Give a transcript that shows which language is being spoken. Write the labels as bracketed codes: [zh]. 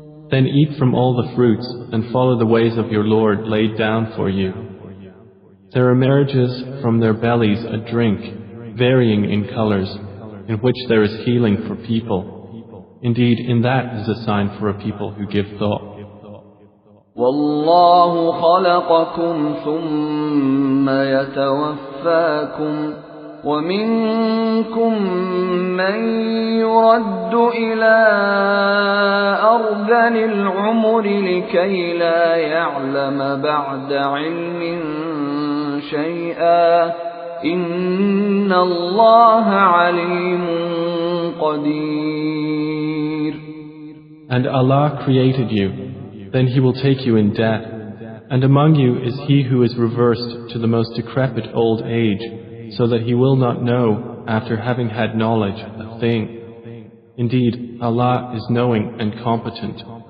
[en] Then eat from all the fruits and follow the ways of your Lord laid down for you. There are marriages from their bellies a drink, varying in colors, in which there is healing for people. Indeed, in that is a sign for a people who give thought. [ar] والله خلقكم ثم يتوفاكم ومنكم من يرد إلى أرذل العمر لكي لا يعلم بعد علم شيئا إن الله عليم قدير. [en] And Allah created you. Then He will take you in death, and among you is he who is reversed to the most decrepit old age, so that he will not know, after having had knowledge, a thing. Indeed, Allah is knowing and competent.